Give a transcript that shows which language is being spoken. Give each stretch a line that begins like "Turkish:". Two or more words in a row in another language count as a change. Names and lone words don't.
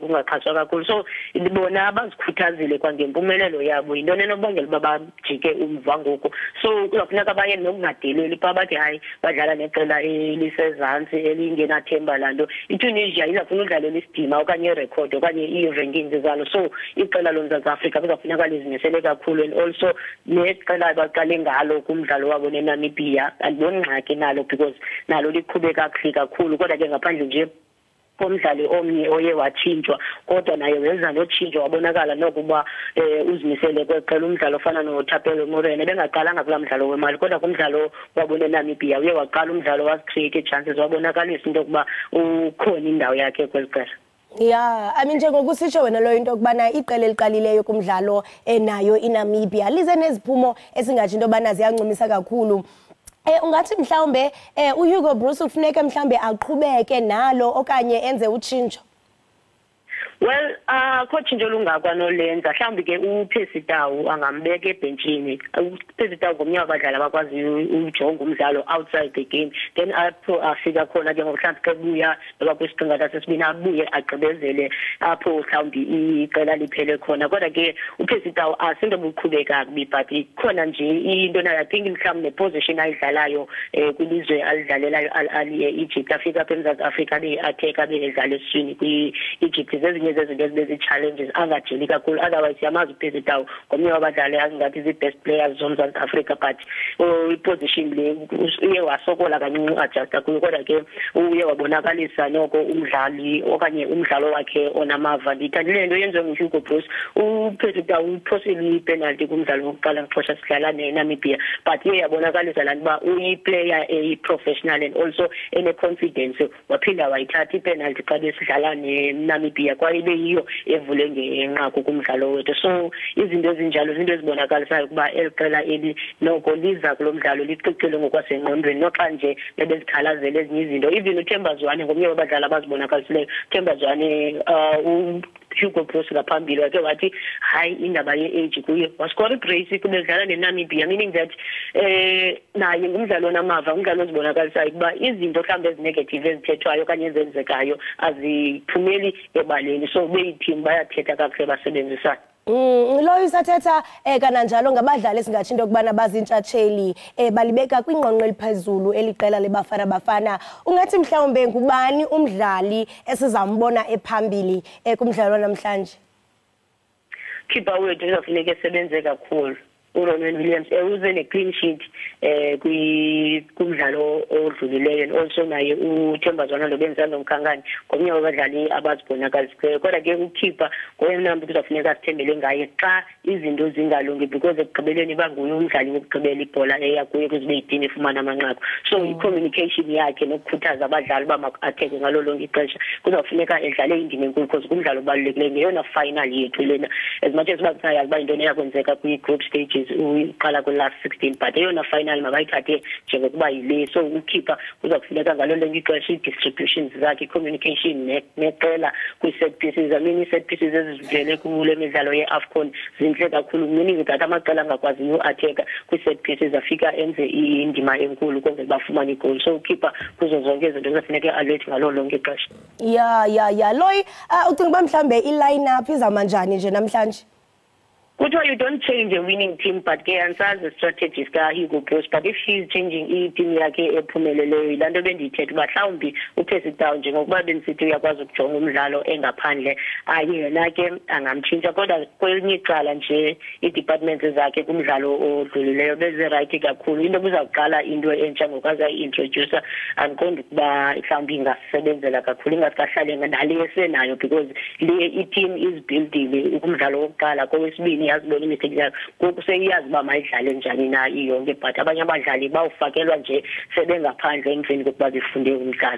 Xhosa: ungaxhaswa kakhulu so ibona abazikhuthazile kwangempumelelo yabo into nenobangela babajike umva ngoku so kuzofuneka baye nokungadeleli pha bathi hayi badlala neqela elisezantsi elingenathemba lanto iTunisia izafuna udlalela isidima okanye irecord okanye i-rankings zalo so iqela loMzantsi Afrika kuzofuneka lizimisele kakhulu and also neqela abaqale ngalo kumdlalo wabo neNamibia andiboni ngxaki nalo because nalo liqhube kakhulu kodwa ke ngaphandle nje komdlali omnye oye watshintshwa kodwa naye wenza notshintsho wabonakala nokuba uzimisele kweqela umdlalo ofana noThapelo Morene bengaqalanga kula mdlalo wemali kodwa kumdlalo wabone Namibia uye waqala umdlalo was-
English: create chances
Xhosa: wabonakalisa into yokuba ukhona indawo yakhe kweliqela
English: Yeah, I mean
Xhosa: njengokusitsho wena lo into kubana iqela eliqalileyo kumdlalo nayo iNamibia lize neziphumo esingathi into bana ziyancumisa kakhulu ungathi mhlawumbe uHugo Bruce ufuneka mhlawumbe aqhubeke nalo okanye enze utshintsho Well, coach nje lungakwa nolenza mhlawumbe ke uPhesitawu angambeka ebhenchini uPhesitawu ngomnyaka abadlali bakwazi ujonga umdlalo
English: outside the game
Xhosa: then apho afika khona ke ngokuhlanza kebuya ngoba kwisiqingatha sesibini abuye agqibezele apho mhlawumbe iqela liphele khona kodwa ke uPhesitawu asinto buqhubeka kubi but khona nje into nayo I think mhlawumbe neposition ayidlalayo kwilizwe alidlalelayo Egypt afika apha eMzantsi Afrika be-attack abedlala eswini kwi-Egypt ezinye zezinto bezichallenges angajeli kakhulu otherwise yamazi uPhesitawu ngomnye wabadlali azingathi zi-
English: best players
Xhosa: zoMzantsi Afrika but iposition le uye wasokola kancinci adjusta kuyo kodwa ke uye wabonakalisa noko umdlali okanye umdlalo wakhe onamava ndithandile into yenziwe nguHugo Bruce uPhesitawu uphosile ipenalty kumdlalo wokuqala ngexesha sidlala neNamibia but uye yabonakalisa laa ntoba uyiplayer eyi-professional
English: and also
Xhosa: ene-confidence waphinda wayithatha ipenalty xa besidlala neNamibia kwaye beyiyo evule ngenqaku kumdlalo wethu so izinto ezinjalo izinto ezibonakalisayo ukuba eliqela eli noko liza kulo mdlalo licicile ngokwasengqondweni noxa nje bebezikhalazela ezinye izinto even uThemba Zwane ngomnye wabadlali abazibonakalisileyo uThemba Zwane Hugo Bruce ngaphambili wakhe wathi hayi indaba ye-age kuye waskora ibrace kubedlala neNamibia
English: meaning that
Xhosa: naye ngumdlalo onamava umdlalo ozibonakalisayo ukuba izinto mhlawumbe ezinegative ezithethwayo okanye ezenzekayo aziphumeli ebaleni so beyiteam bayathetha kakuhle basebenzisana lo isathetha kananjalo ngabadlali esingathi into kubana bazintshatsheli balibeka kwingqonqo eliphezulu eliqela lebafana bafana ungathi mhlawumbe ngubani umdlali esizambona ephambili kumdlalo namhlanje keeper wethu uzofuneka esebenze kakhulu uRonwen Williams uze ne-
English: clean sheet
Xhosa: kumdlalo odlulileyo
English: and also
Xhosa: naye uThemba Zwane lobenzana nomkhankani ngomnye wabadlali abazibonakalisileyo kodwa ke ukeeper ngoyena mntu kuzofuneka sithembele ngaye xa izinto zingalungi because ekugqibeleni banguye umdlali wokugqibela ibhola eyakuye kuzibe yidini efumana amanqaku so i-communication yakhe nokukhuthaza abadlali uba maku-atheke ngalo lonke ixesha kuzofuneka edlale indima enkulu because kumdlalo obalulekileyo ngeyona final yethu lena
English: as much as
Xhosa: bakusayazi uba yintoni eyakwenzeka kwi-
English: group stages
Xhosa: uqala kwi-
English: last 16
Xhosa: but eyona final makayithathe njengokuba yile so ukeeper kuzokufuneka ngalo lonke ixesha i-distributions zakhe i-communication neqela kwi-
English: set pieces I mean i-set pieces
Xhosa: ezivele kule midlalo ye-AFCON zinhle kakhulu
English: meaning that
Xhosa: amaqela angakwaziyo u-atheka kwi-
English: set pieces
Xhosa: afika enze indima enkulu kwenzela bafumane igoli so ukeeper kuzo zonke izinto kuzofuneka alert ngalo lonke ixesha ya Loyi ucinga uba mhlawumbe i-line up izawuma njani nje namhlanje Kuthiwa
English: you don't change a winning team,
Xhosa: but ke ansazi strategist ka Hugo Broos,
English: but if she's changing
Xhosa: i-team yakhe ephumeleleyo ilanto bendithetha uba mhlawumbi uPercy Tau njengokuba benisithi uyakwazi ukujonga umdlalo engaphandle yena ke angamtshintsha kodwa kwelinye icala nje i-departments zakhe kumdlalo odlulileyo beze-right kakhulu into kuzawuqala into entsha ngokaza i-introducer andiqondi ukuba mhlawumbi ingasebenzela kakhulu ingasikahlale nale esenayo because le i-team is buildile kumdlalo wokuqala kowesibini yazibona imithetho yakhe ngoku seyiyazi uba mayidlale njani na iyonke but abanye abadlali bawufakelwa nje sebengaphandle emveni kokuba befunde umdlalo.